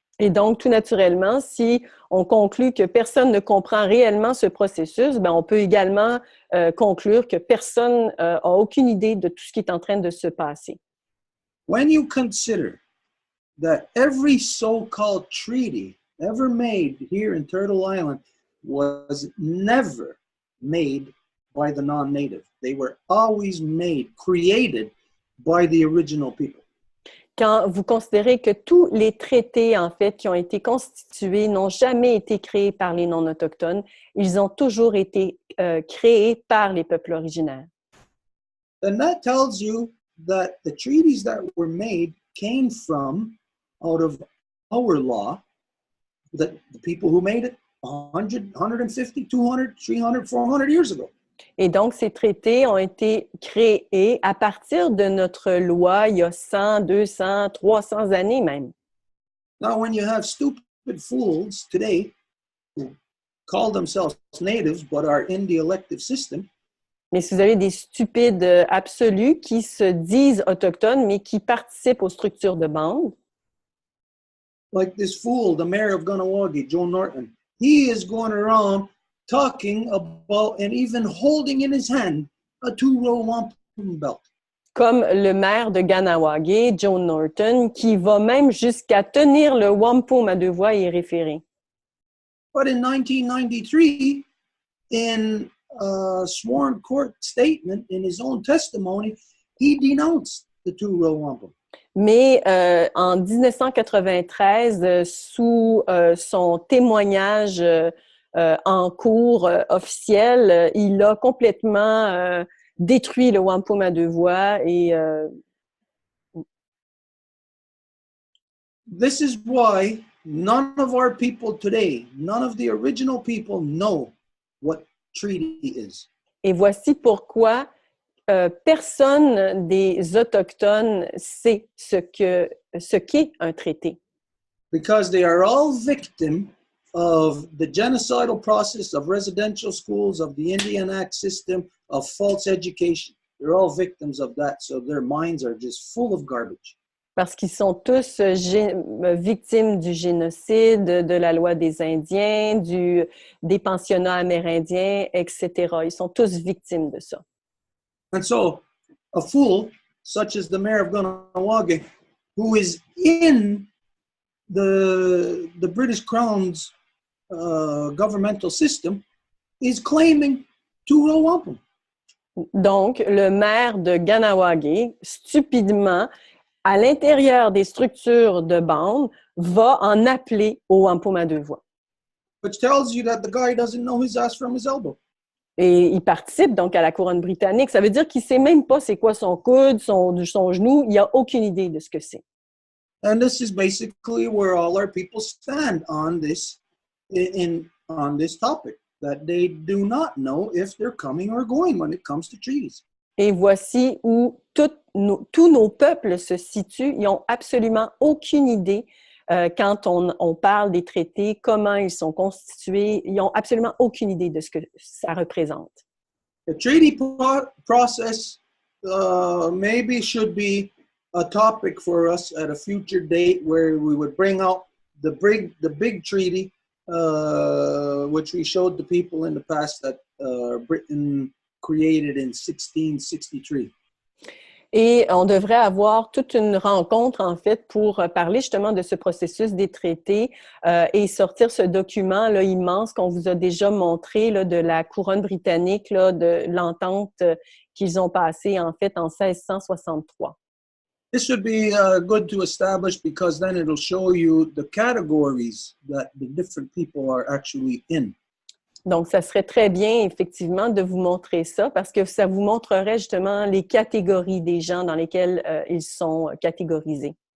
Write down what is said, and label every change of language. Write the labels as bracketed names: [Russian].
[French] Et donc, tout naturellement, si on conclut que personne ne comprend réellement ce processus, ben, on peut également conclure que personne n'a aucune idée de tout ce qui est en train de se passer. [English] When you consider that every so-called treaty ever made here in Turtle Island was never made by the non-native. They were always created by the original people. [French] Quand vous considérez que tous les traités, en fait, qui ont été constitués n'ont jamais été créés par les non-autochtones, ils ont toujours été créés par les peuples originaires. [English] Then that tells you that the treaties that were made came from out of our law, that the people who made it 100, 150, 200, 300, 400 years ago. [French] Et donc, ces traités ont été créés à partir de notre loi il y a 100, 200, 300 années même. [English] Now, when you have stupid fools today who call themselves natives but are in the elective system, [French] Mais si vous avez des stupides absolus qui se disent autochtones, mais qui participent aux structures de bande, [English] like this fool, the mayor of Ganawagi, Joe Norton, he is going around talking about and even holding in his hand a 2-row wampum belt. [French] comme le maire de Ganawagi, Joe Norton, qui va même jusqu'à tenir le wampum à 2 voies et y référer. [English] But in 1993, in a sworn court statement, in his own testimony, he denounced the 2-row wampum. [French] Mais en 1993, sous son témoignage en cours officiel, il a complètement détruit le wampum à 2 voies et [English] This is why none of our people today, none of the original people know what treaty is. [French] Et voici pourquoi personne des Autochtones sait ce qu'est un traité. [English] Because they are all victim of the genocidal process of residential schools, of the Indian Act system, of false education. They're all victims of that, so their minds are just full of garbage. [French] Parce qu'ils sont tous victimes du génocide, de la loi des Indiens, des pensionnats amérindiens, etc. Ils sont tous victimes de ça. [English] And so, a fool, such as the mayor of Ganawagi, who is in the British Crown's governmental system, is claiming 2-row wampum. [French] Donc, le maire de Ganawagi, stupidement, à l'intérieur des structures de bande, va en appeler au wampum à 2 voies. [English] Which tells you that the guy doesn't know his ass from his elbow. [French] Et il participe donc à la couronne britannique. Ça veut dire qu'il ne sait même pas c'est quoi son coude, son genou. Il n'a aucune idée de ce que c'est. [English] And this is basically where all our people stand on this, on this topic, that they do not know if they're coming or going when it comes to treaties. [French] Et voici où tous nos peuples se situent. Ils n'ont absolument aucune idée quand on parle des traités, comment ils sont constitués, ils n'ont absolument aucune idée de ce que ça représente. [English] The treaty process maybe should be a topic for us at a future date where we would bring out the big treaty, which we showed the people in the past that Britain created in 1663. [French] Et on devrait avoir toute une rencontre, en fait, pour parler justement de ce processus des traités et sortir ce document là, immense qu'on vous a déjà montré là, de la couronne britannique, là, de l'entente qu'ils ont passée, en fait, en 1663. [English] This would be good to establish because then it'll show you the categories that the different people are actually in. [French] Donc, ça serait très bien, effectivement, de vous montrer ça parce que ça vous montrerait justement les catégories des gens dans lesquelles ils sont catégorisés.